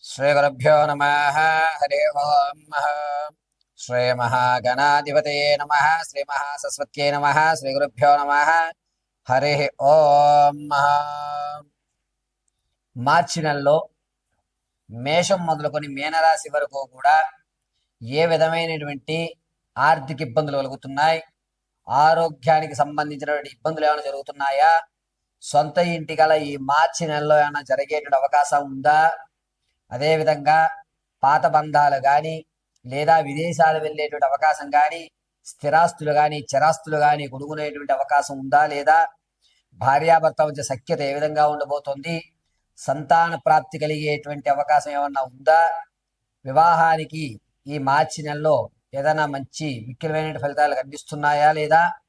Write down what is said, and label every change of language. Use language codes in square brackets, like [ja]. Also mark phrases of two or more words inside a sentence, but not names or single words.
[sa] श्रीगुरुभ्यो नमः। हरि ओम्। श्रीमहागणाधिपतये नमः। श्रीमहासरस्वत्यै नमः। श्रीगुरुभ्यो नमः। हरि ओम्। [te] మార్చి నెలలో మేషం మొదలుకొని మీనరాశి వరకు కూడా ఏ విధమైనటువంటి ఆర్థిక ఇబ్బందులు కలుగుతున్నాయి, ఆరోగ్యానికి సంబంధించినటువంటి ఇబ్బందులు ఏమైనా జరుగుతున్నాయా, సొంత ఇంటి గల ఈ మార్చి నెలలో ఏమైనా జరిగేటువంటి అవకాశం ఉందా, అదేవిధంగా పాత బంధాలు కానీ లేదా విదేశాలు వెళ్ళేటువంటి అవకాశం కానీ, స్థిరాస్తులు కానీ చరాస్తులు కానీ కొనుక్కునేటువంటి అవకాశం ఉందా లేదా, భార్యాభర్త మధ్య సఖ్యత ఏ విధంగా ఉండబోతోంది, సంతాన ప్రాప్తి కలిగేటువంటి అవకాశం ఏమన్నా ఉందా, వివాహానికి ఈ మార్చి నెలలో ఏదైనా మంచి మిక్కిలమైన ఫలితాలు కనిపిస్తున్నాయా లేదా,